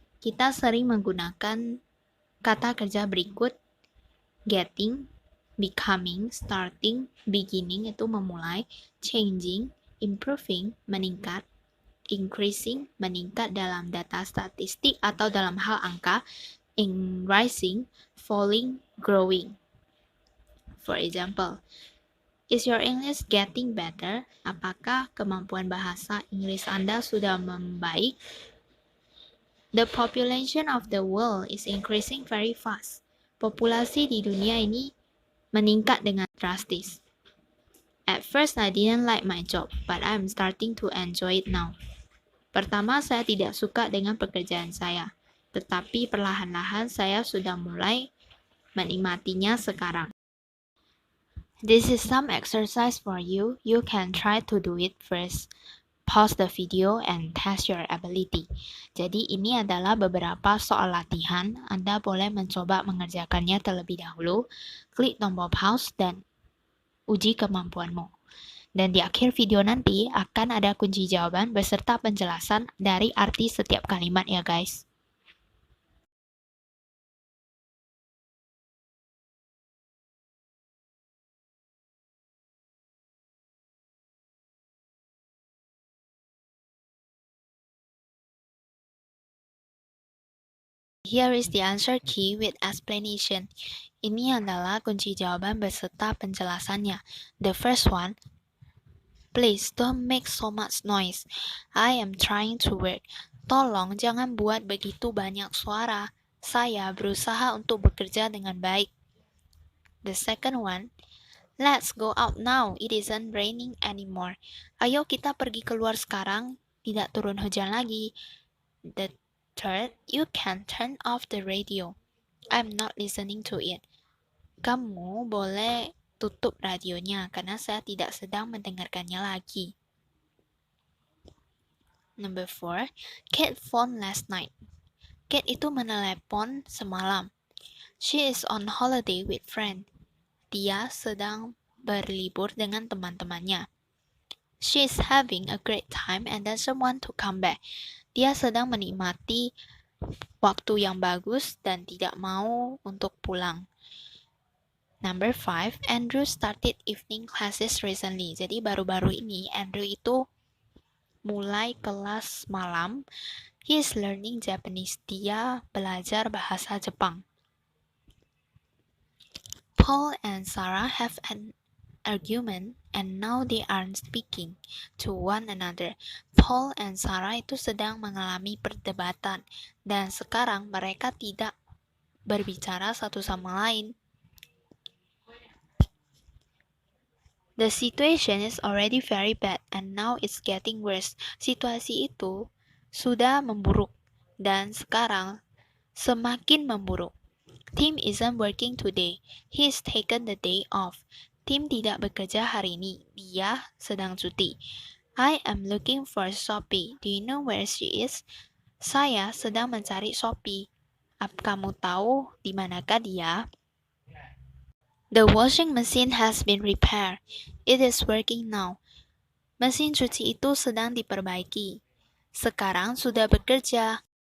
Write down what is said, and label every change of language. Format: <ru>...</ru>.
<id>Kita sering menggunakan kata kerja berikut:</id> <en>getting, becoming, starting, beginning</en> <id>itu memulai,</id> <en>changing, improving,</en> <id>meningkat, increasing, meningkat dalam data statistik atau dalam hal angka,</id> <en>rising, falling, growing. For example, is your English getting better?</en> <id>Apakah kemampuan bahasa Inggris Anda sudah membaik?</id> <en>The population of the world is increasing very fast.</en> <id>Populasi di dunia ini meningkat dengan drastis.</id> <en>At first I didn't like my job, but I'm starting to enjoy it now.</en> <id>Pertama saya tidak suka dengan pekerjaan saya, tetapi perlahan-lahan saya sudah mulai menikmatinya sekarang.</id> <en>This is some exercise for you. You can try to do it first. Pause the video and test your ability.</en> <id>Jadi ini adalah beberapa soal latihan. Anda boleh mencoba mengerjakannya terlebih dahulu. Klik tombol pause dan uji kemampuanmu. Dan di akhir video nanti akan ada kunci jawaban beserta penjelasan dari arti setiap kalimat ya guys.</id> <en>Here is the answer key with explanation.</en> <id>Ini adalah kunci jawaban beserta penjelasannya.</id> <en>The first one, please don't make so much noise. I am trying to work.</en> <id>Tolong jangan buat begitu banyak suara. Saya berusaha untuk bekerja dengan baik.</id> <en>The second one, let's go out now. It isn't raining anymore.</en> <id>Ayo kita pergi keluar sekarang. Tidak turun hujan lagi.</id> <en>The third, you can turn off the radio. I'm not listening to it.</en> <id>Kamu boleh tutup radionya karena saya tidak sedang mendengarkannya lagi.</id> <en>Number 4, Kate phoned last night.</en> <id>Kate itu menelepon semalam.</id> <en>She is on holiday with friend.</en> <id>Dia sedang berlibur dengan teman-temannya.</id> <en>She is having a great time and doesn't want to come back.</en> <id>Dia sedang menikmati waktu yang bagus dan tidak mau untuk pulang.</id> <en>Number 5, Andrew started evening classes recently.</en> <id>Jadi baru-baru ini Andrew itu mulai kelas malam.</id> <en>He is learning Japanese.</en> <id>Dia belajar bahasa Jepang.</id> <en>Paul and Sarah have an argument and now they aren't speaking to one another.</en> <id>Paul and Sarah itu sedang mengalami perdebatan dan sekarang mereka tidak berbicara satu sama lain.</id> <en>The situation is already very bad and now it's getting worse.</en> <id>Situasi itu sudah memburuk dan sekarang semakin memburuk.</id> <en>Tim isn't working today. He's taken the day off.</en> <id>Tim tidak bekerja hari ini. Dia sedang cuti.</id> <en>I am looking for Sophie. Do you know where she is?</en> <id>Saya sedang mencari Sophie. Kamu tahu di manakah dia?</id> <en>The washing machine has been repaired. It is working now.</en> <id>Mesin cuci itu sedang diperbaiki. Sekarang sudah bekerja.</id>